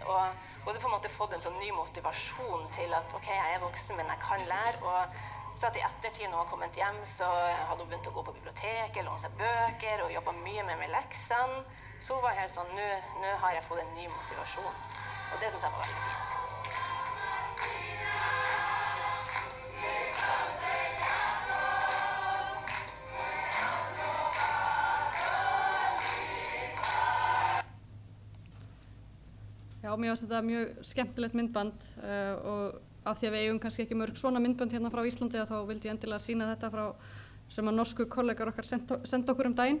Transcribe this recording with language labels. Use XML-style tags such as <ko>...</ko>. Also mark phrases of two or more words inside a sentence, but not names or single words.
<no>Og hun hadde på en måte fått en sånn ny motivasjon til at ok, jeg er voksen, men jeg kan lære. Og så at i ettertid når hun kom hjem, så hadde hun begynt å gå på biblioteket, låne seg bøker og jobbet mye med leksene. Så hun var helt sånn, nå har jeg fått en ny motivasjon. Og det synes jeg var veldig fint.</no> <is>Já, mér finnst þetta mjög skemmtilegt myndband og af því að við eigum kannski ekki mörg svona myndbönd hérna frá Íslandi þá vildi ég endilega sýna þetta frá sem að norsku kollegar okkar senda okkur daginn.</is>